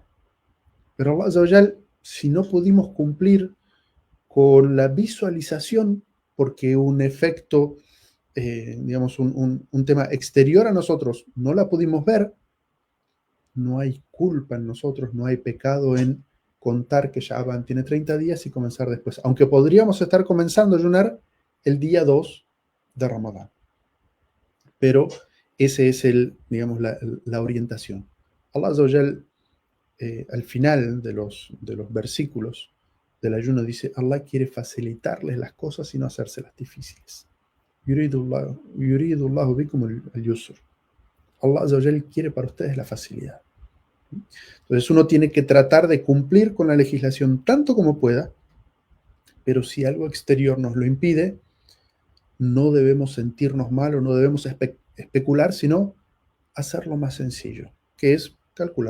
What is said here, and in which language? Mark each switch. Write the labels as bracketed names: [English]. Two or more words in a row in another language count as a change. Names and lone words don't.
[Arabic] Pero الله عز وجل, [Spanish] si no pudimos cumplir con la visualización, porque un efecto, digamos, un tema exterior a nosotros no la pudimos ver, no hay culpa en nosotros, no hay pecado en contar que Shaban tiene 30 días y comenzar después, aunque podríamos estar comenzando a ayunar el día 2 de Ramadán. Pero ese es digamos, la orientación. [Arabic] الله عز وجل, [Spanish] al final de los versículos del ayuno dice, Allah quiere facilitarles las cosas y no hacérselas difíciles. [Arabic] يريد الله بكم اليسر. الله عز وجل [Spanish] quiere para ustedes la facilidad. Entonces uno tiene que tratar de cumplir con la legislación tanto como pueda, pero si algo exterior nos lo impide, no debemos sentirnos mal o no debemos especular, sino hacerlo más sencillo, que es calcular.